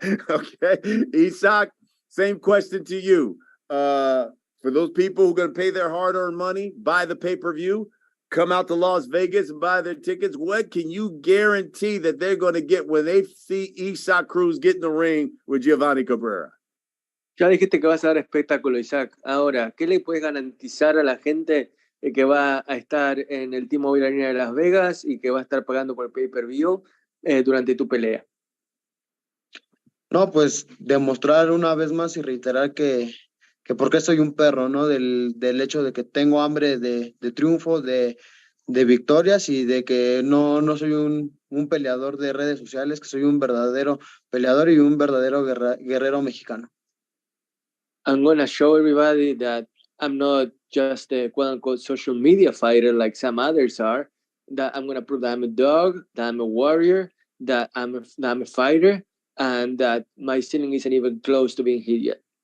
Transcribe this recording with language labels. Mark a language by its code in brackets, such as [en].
[en] Okay, Isak, same question to you. For those people who are going to pay their hard-earned money, buy the pay-per-view, come out to Las Vegas and buy their tickets, what can you guarantee that they're going to get when they see Isak Cruz get in the ring with Giovanni Cabrera? [es] Ya dijiste que vas a dar espectáculo, Isaac. Ahora, ¿qué le puedes garantizar a la gente que va a estar en el T-Mobile Arena de Las Vegas y que va a estar pagando por pay-per-view durante tu pelea? No, pues demostrar una vez más y reiterar que por qué soy un perro, ¿no? Del hecho de que tengo hambre de triunfo, de victorias y de que no soy un peleador de redes sociales, que soy un verdadero peleador y un verdadero guerrero mexicano. [en] I'm going to show everybody that I'm not just a quote-unquote social media fighter like some others are, that I'm going to prove that I'm a dog, that I'm a warrior, that I'm a fighter, and that my ceiling isn't even close to being hit yet.